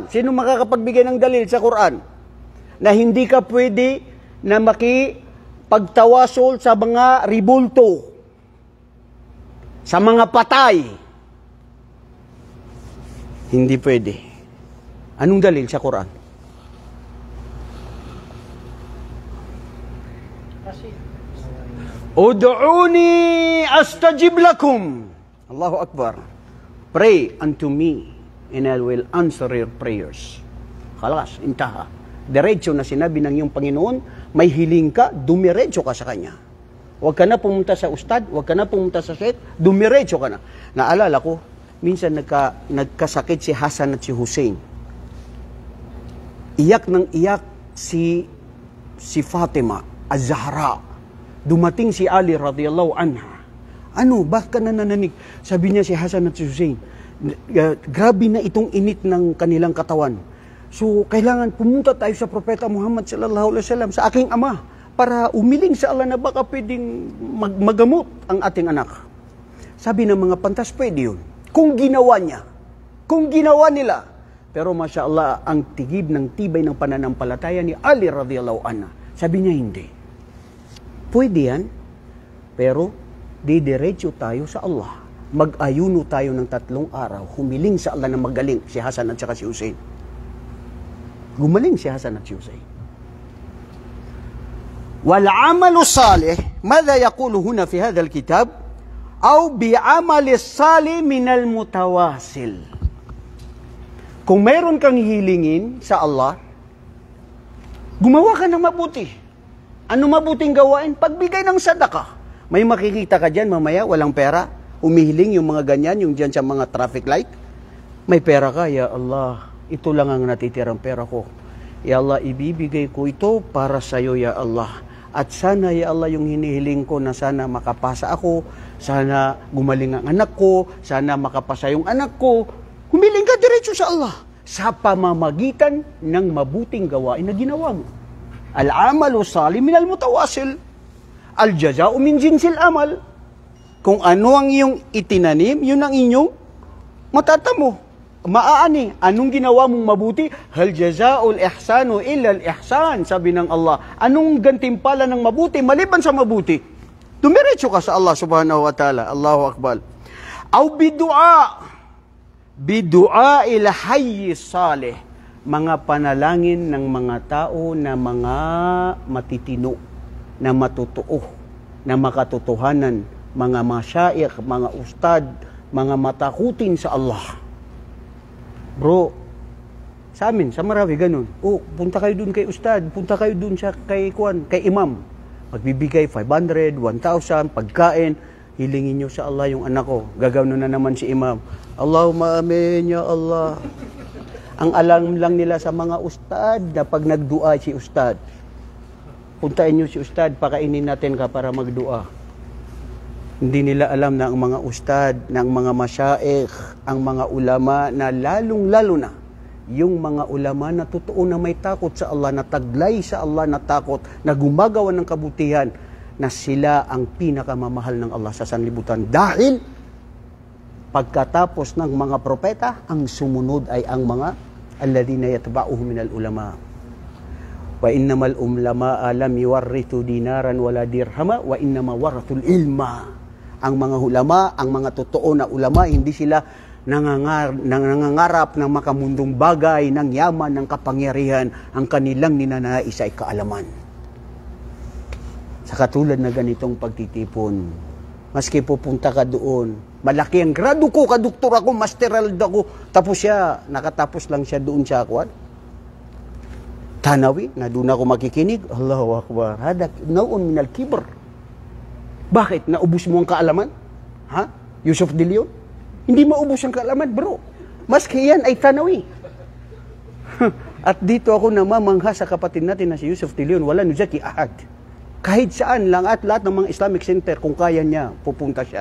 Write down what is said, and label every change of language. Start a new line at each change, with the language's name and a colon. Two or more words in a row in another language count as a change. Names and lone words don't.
Filipino: Sino makakapagbigay ng dalil sa Quran? Na hindi ka pwede na makipagtawasol sa mga ribulto, sa mga patay. Hindi pwede. Anong dalil sa Quran?
Arabic: ادعوني أستجب لكم. الله أكبر.
English: Pray unto me and I will answer your prayers.
Arabic: خلاص انتهى.
Filipino: Diretso na sinabi ng iyong Panginoon, may hiling ka, dumiretso ka sa Kanya. Huwag ka na pumunta sa ustad, huwag ka na pumunta sa sheikh, dumiretso ka na. Naalala ko, minsan nagkasakit si Hasan at si Hussein. Iyak ng iyak si Fatima, Az-Zahra. Dumating si Ali
Arabic: رضي الله عنها.
Filipino: Ano, bakit ka nanananig? Sabi niya si Hasan at si Hussein, grabe na itong init ng kanilang katawan. So, kailangan pumunta tayo sa Propeta Muhammad
Arabic: صلى الله عليه وسلم,
Filipino: sa aking ama, para umiling sa Allah na baka pwedeng magamot ang ating anak. Sabi ng mga pantas, pwede yun. Kung ginawa niya, kung ginawa nila.
Arabic: Pero ما شاء الله,
Filipino: ang tigib ng tibay ng pananampalataya ni Ali
Arabic: رضي الله عنها.
Filipino: Sabi niya, hindi. Pwede yan, pero didiretso tayo sa Allah. Mag-ayuno tayo ng 3 araw, humiling sa Allah na magaling si Hasan at saka si Hussein. Gumaling si Hasan at si Hussein.
Arabic: وَالْعَمَلُ الصَّالِحِ ماذا يقول هنا في هذا الكتاب أو بعمل الصالح من المتواصل.
Filipino: Kung mayroon kang hilingin sa Allah, gumawa ka ng mabuti. Ano mabuting gawain? Pagbigay ng sadaka. May makikita ka dyan mamaya, walang pera, umihiling yung mga ganyan, yung dyan sa mga traffic light. May pera ka,
Arabic: يا الله,
Filipino: ito lang ang natitirang pera ko.
Arabic: يا الله,
Filipino: ibibigay ko ito para sa iyo,
Arabic: يا الله.
Filipino: At sana,
Arabic: يا الله,
Filipino: yung hinihiling ko na sana makapasa ako, sana gumaling ang anak ko, sana makapasa yung anak ko. Humiling ka diretso sa Allah sa pamamagitan ng mabuting gawain na ginawa mo.
Arabic: العمل الصالح من المتواصل الجزاء من جنس العمل.
Filipino: Kung ano ang iyong itinanim, yun ang inyong matatamo. Maaani, anong ginawa mong mabuti?
Arabic: هل جزاء الإحسان إلا الإحسان,
Filipino: sabi ng Allah. Anong gantimpala ng mabuti maliban sa mabuti? Dumiretso ka sa Allah
Arabic: سبحانه وتعالى. الله أكبر. أو بدعاء إلى حي صالح.
Filipino: Mga panalangin ng mga tao na mga matitino, na matutuo, na makatotohanan, mga masyaikh, mga ustad, mga matakutin sa Allah. Bro, sa amin, sa Marawi, ganun. Oh, punta kayo dun kay ustad, punta kayo dun sa kay imam. Magbibigay 500, 1,000, pagkain, hilingin nyo sa Allah yung anak ko. Gagawin na naman si imam.
Arabic: اللهم آمين يا الله.
Filipino: Ang alam lang nila sa mga ustad na pag nagdua si ustad, puntain nyo si ustad, pakainin natin ka para magdua. Hindi nila alam na ang mga ustad, na ang mga masyaikh, ang mga ulama na lalong-lalo na, yung mga ulama na totoo na may takot sa Allah, na taglay sa Allah na takot, na gumagawa ng kabutihan, na sila ang pinakamamahal ng Allah sa sanlibutan. Dahil, pagkatapos ng mga propeta, ang sumunod ay ang mga
Arabic: الذين يتبعونهم من العلماء. وإن العلماء لم يورثوا دينارا ولا درهما وإنما ورثوا العلم.
Filipino: Ang mga ulama, ang mga totoo na ulama, hindi sila nangangarap ng makamundong bagay, ng yaman, ng kapangyarihan. Ang kanilang ninanais ay kaalaman. Sa katulad na ganitong pagtitipon, maski pupunta ka doon, Malaki ang grado ko, kadoktor ako, masteral ako. Tapos siya, nakatapos lang siya doon sa akuan. Tanawi, na doon ako makikinig.
Arabic: الله أكبر هذاك نوع من الكبر.
Filipino: Bakit? Naubos mo ang kaalaman? Ha? Yusuf de Leon? Hindi maubos ang kaalaman, bro. Maski yan ay tanawi. At dito ako namamangha sa kapatid natin na si Yusuf de Leon,
Arabic: ولا نزكي أحدا.
Filipino: Kahit saan lang at lahat ng mga Islamic center, kung kaya niya, pupunta siya.